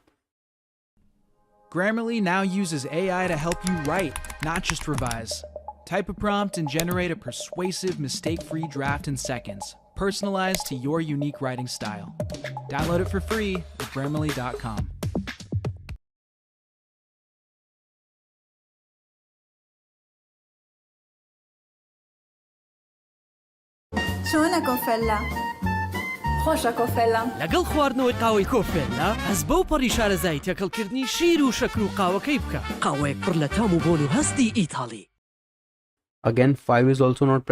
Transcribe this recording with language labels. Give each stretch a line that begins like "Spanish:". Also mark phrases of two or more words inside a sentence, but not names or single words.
English: Grammarly now uses AI to help you write, not just revise. Type a prompt and generate a persuasive, mistake-free draft in seconds, personalized to your unique writing style. Download it for free at Grammarly.com.
Arabic: شلونك كوفيلا؟
Central Kurdish: خۆشە کۆفێلا. لەگەڵ خواردنەوەی قاوەی کۆفێلا ئەس بەو پەڕی شارەزای تێکەڵکردنی شیر و شەکر و قاوەکەی بکە. قاوەیەک پڕ لە تام و بۆن و هەستی ئیتاڵی.
English: Again 5 is also not present.